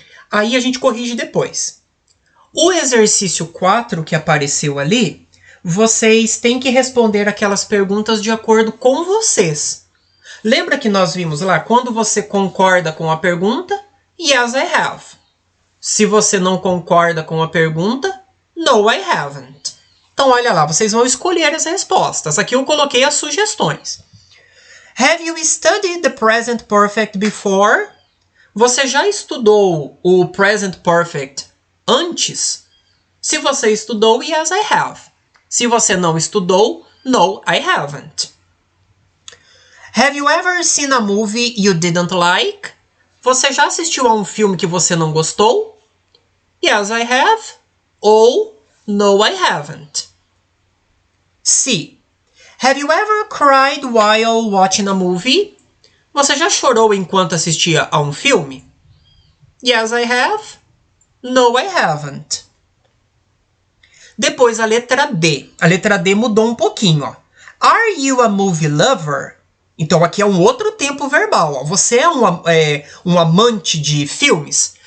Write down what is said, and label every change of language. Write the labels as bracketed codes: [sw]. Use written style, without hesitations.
[pt] Aí a gente corrige depois. O exercício 4 que apareceu ali, vocês têm que responder aquelas perguntas de acordo com vocês. Lembra que nós vimos lá, quando você concorda com a pergunta, [en] yes, I have. [pt] Se você não concorda com a pergunta, [en] no, I haven't. [pt] Então, olha lá, vocês vão escolher as respostas. Aqui eu coloquei as sugestões. [en] Have you studied the present perfect before? [pt] Você já estudou o present perfect antes? Se você estudou, [en] yes, I have. [pt] Se você não estudou, [en] no, I haven't. Have you ever seen a movie you didn't like? [pt] Você já assistiu a um filme que você não gostou? [en] Yes, I have. Ou no, I haven't. C. Have you ever cried while watching a movie? [pt] Você já chorou enquanto assistia a um filme? [en] Yes, I have. No, I haven't. [pt] Depois a letra D. A letra D mudou um pouquinho. Ó. [en] Are you a movie lover? [pt] Então aqui é um outro tempo verbal. Ó. Você é um amante de filmes?